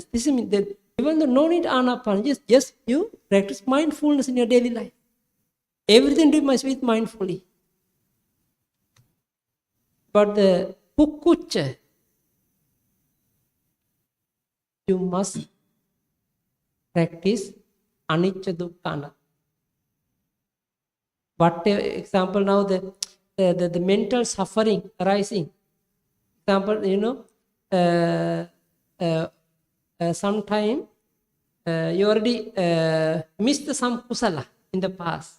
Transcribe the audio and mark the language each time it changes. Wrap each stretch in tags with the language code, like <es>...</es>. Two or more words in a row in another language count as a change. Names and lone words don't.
<en>This is that even though no need anapana, just you practice mindfulness in your daily life. Everything do must be mindfully. But the kukkucha, you must practice</en> <pi>anicca dukkha anatta.</pi> <en>What example now the mental suffering arising. Example, sometime you already missed some kusala in the past.</en>